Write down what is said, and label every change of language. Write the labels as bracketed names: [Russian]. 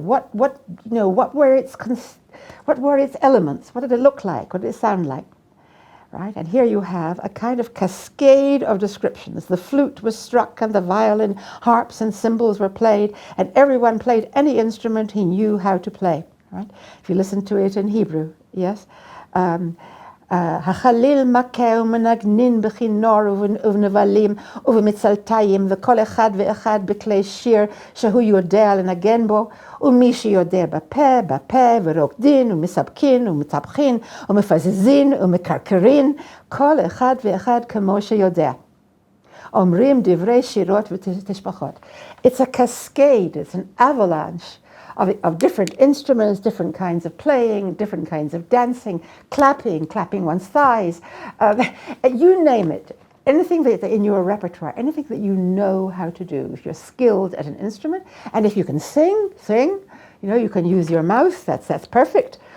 [English] What were its elements? What did it look like? What did it sound like? Right? And here you have a kind of cascade of descriptions. The flute was struck and the violin, harps and cymbals were played, and everyone played any instrument he knew how to play. Right? If you listen to it in Hebrew, yes. [Hebrew] החליל מכה ומנגנין בכינור ובנבלים ובמצלתיים וכל אחד ואחד בכלי שיר שהוא יודע לנגן בו ומי שיודע בפה ורוקדין ומספקין ומצפחין ומפזזין ומקרקרין כל אחד ואחד כמו שיודע. אומרים דברי שירות ותשבחות. [English] It's a cascade, it's an avalanche of different instruments, different kinds of playing, different kinds of dancing, clapping one's thighs, you name it. Anything that in your repertoire, anything that you know how to do, if you're skilled at an instrument, and if you can sing, you can use your mouth, that's perfect.